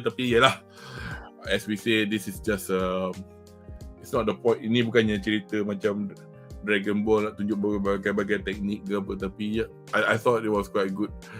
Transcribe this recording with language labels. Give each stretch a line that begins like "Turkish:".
Malay: Tapi yalah,
English: as we say, this is just it's not the point.
Malay: Ini bukannya cerita macam Dragon Ball nak tunjuk berbagai teknik ke apa.
English: Tapi I thought it was quite good.